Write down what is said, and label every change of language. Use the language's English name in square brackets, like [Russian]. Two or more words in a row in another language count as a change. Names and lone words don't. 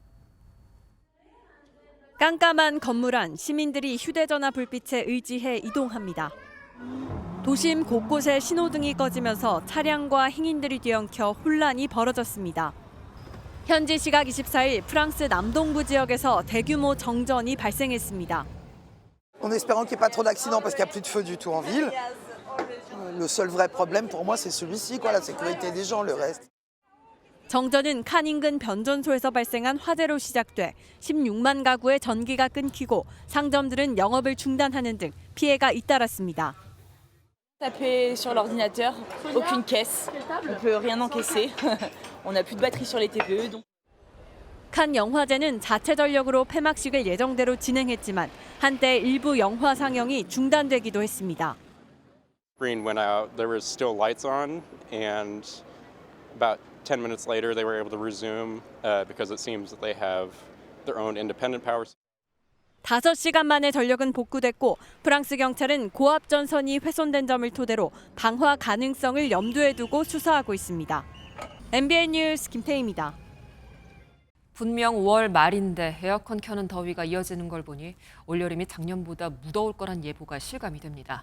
[Korean] 깜깜한 건물 안 시민들이 휴대전화 불빛에 의지해 이동합니다. 도심 곳곳에 신호등이 꺼지면서 차량과 행인들이 뒤엉켜 혼란이 벌어졌습니다. 현지 시각 24일 프랑스 남동부 지역에서 대규모 정전이 발생했습니다. [French] En espérant qu'il n'y ait pas trop d'accidents parce qu'il n'y a plus de feu du tout en ville. Le seul vrai problème pour moi c'est celui-ci, quoi, la sécurité des gens, le reste. [Korean] 정전은 칸 인근 변전소에서 발생한 화재로 시작돼 16만 가구의 전기가 끊기고 상점들은 영업을 중단하는 등 피해가 잇따랐습니다. [French] Taper sur l'ordinateur, aucune caisse, on peut rien encaisser. On n'a plus de batterie sur les TPE. Donc... [Korean] 칸 영화제는 자체 전력으로 폐막식을 예정대로 진행했지만 한때 일부 영화 상영이 중단되기도 했습니다. [English] Screen went out. There was still lights on, and About 10 minutes later, they were able to resume because it seems that they have their own independent power. [Korean] 5시간 만에 전력은 복구됐고 프랑스 경찰은 고압 전선이 훼손된 점을 토대로 방화 가능성을 염두에 두고 수사하고 있습니다. MBN 뉴스 김태희입니다. 분명 5월 말인데 에어컨 켜는 더위가 이어지는 걸 보니 올여름이 작년보다 무더울 거란 예보가 실감이 됩니다.